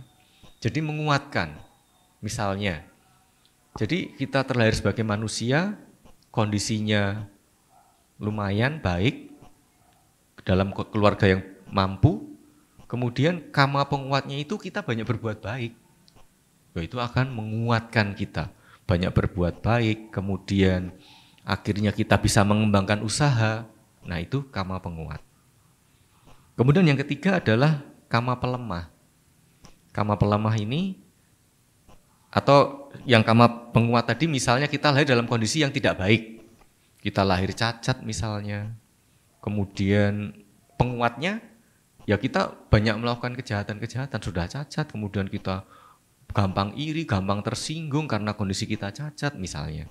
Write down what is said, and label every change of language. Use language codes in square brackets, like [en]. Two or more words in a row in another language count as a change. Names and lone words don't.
[id] Jadi menguatkan, misalnya. Jadi kita terlahir sebagai manusia, kondisinya lumayan baik, dalam keluarga yang mampu, kemudian kama penguatnya itu kita banyak berbuat baik. Itu akan menguatkan kita, banyak berbuat baik, kemudian akhirnya kita bisa mengembangkan usaha. Nah itu kama penguat. Kemudian yang ketiga adalah kama pelemah. Kama pelemah ini, atau yang kama penguat tadi, misalnya kita lahir dalam kondisi yang tidak baik. Kita lahir cacat misalnya. Kemudian penguatnya, ya kita banyak melakukan kejahatan-kejahatan, sudah cacat, kemudian kita gampang iri, gampang tersinggung karena kondisi kita cacat misalnya.